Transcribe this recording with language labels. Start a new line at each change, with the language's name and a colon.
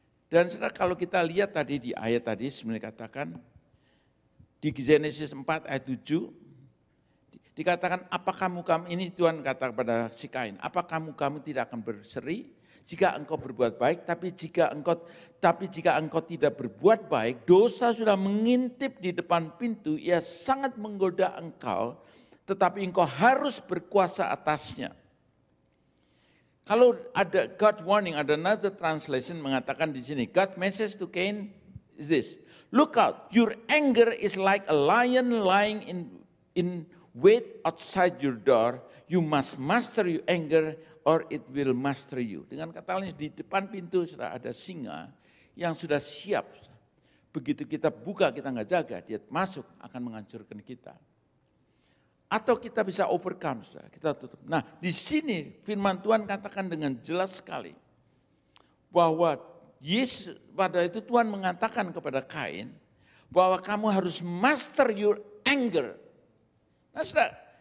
Indonesian: Dan saudara kalau kita lihat tadi di ayat tadi, sebenarnya katakan, di Genesis 4 ayat 7, dikatakan, apa kamu ini Tuhan kata kepada si Kain, apa kamu tidak akan berseri? Jika engkau berbuat baik, tapi jika engkau tidak berbuat baik, dosa sudah mengintip di depan pintu, ia sangat menggoda engkau, tetapi engkau harus berkuasa atasnya. Kalau ada
English: God warning,
Indonesian: ada
English: another translation
Indonesian: mengatakan di sini,
English: God message to Cain is this, look out, your anger is like a lion lying in wait outside your door, you must master your anger, or it will master you.
Indonesian: Dengan kata lain di depan pintu sudah ada singa yang sudah siap. Begitu kita buka kita nggak jaga, dia masuk akan menghancurkan kita. Atau kita bisa overcome, saudara, kita tutup. Nah di sini firman Tuhan katakan dengan jelas sekali bahwa Yesus pada itu Tuhan mengatakan kepada Kain bahwa kamu harus
English: master your anger.
Indonesian: Nah saudara,